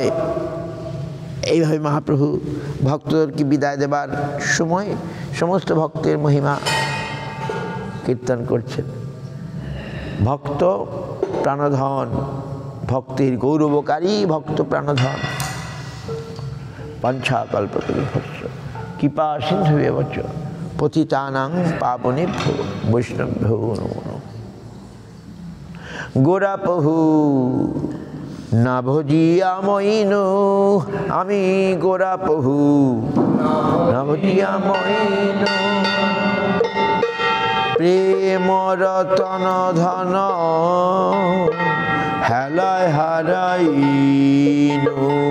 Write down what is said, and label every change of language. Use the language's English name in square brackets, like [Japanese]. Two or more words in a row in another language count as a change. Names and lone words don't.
[Bangla] এইভাবে মহাপ্রভু ভক্তদেরকে বিদায় দেবার সময় সমস্ত ভক্তের মহিমা কীর্তন করছেন। ভক্ত প্রাণধন, ভক্তির গৌরবকারী ভক্ত প্রাণধন। [Sanskrit] পঞ্চাকল্পতরুভ্যশ্চ কৃপা সিন্ধুভ্যেবচ পতিতানাং পাবনেভ্যো বৈষ্ণবেভ্যো নমো নমঃ। [Bangla] গোরা প্রভু না ভজিয়া মইনু আমি গোরা প্রভু, না ভজিয়া মইনু প্রেম রতন ধন হেলায় হারাইনু।